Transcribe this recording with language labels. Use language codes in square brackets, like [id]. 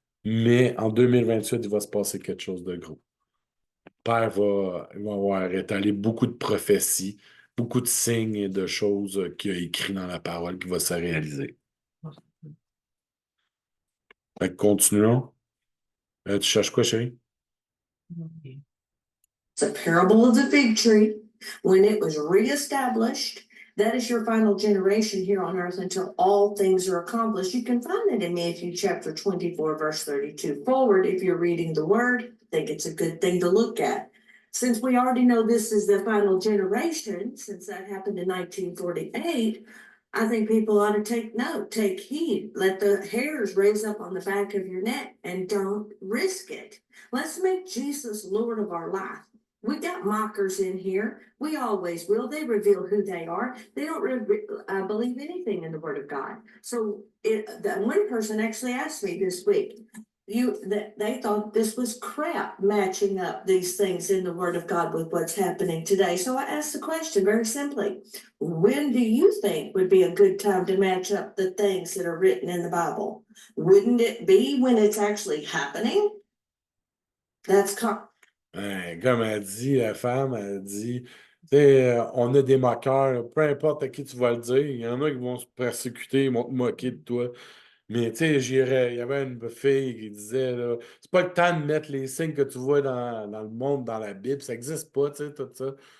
[fr] Mais en 2028, il va se passer quelque chose de gros. Père va avoir étalé beaucoup de prophéties, beaucoup de signes et de choses qu'il a écrits dans la parole qui va se réaliser. Fait que continuons. Tu cherches quoi, chérie? [en] It's a parable of the fig tree. When it was reestablished, that is your final generation here on earth until all things are accomplished. You can find it in Matthew chapter 24, verse 32 forward. If you're reading the word, I think it's a good thing to look at. Since we already know this is the final generation, since that happened in 1948, I think people ought to take note, take heed, let the hairs raise up on the back of your neck and don't risk it. Let's make Jesus Lord of our life. We got mockers in here. We always will. They reveal who they are. They don't believe anything in the Word of God. So that one person actually asked me this week, they thought this was crap matching up these things in the Word of God with what's happening today. So I asked the question very simply, when do you think would be a good time to match up the things that are written in the Bible? Wouldn't it be when it's actually happening? That's [fr] Comme elle dit, la femme, elle dit, tu sais, on a des moqueurs, peu importe à qui tu vas le dire, il y en a qui vont se persécuter, ils vont te moquer de toi. Mais tu sais, il y avait une fille qui disait, là, c'est pas le temps de mettre les signes que tu vois dans le monde, dans la Bible, ça n'existe pas, tu sais, tout ça.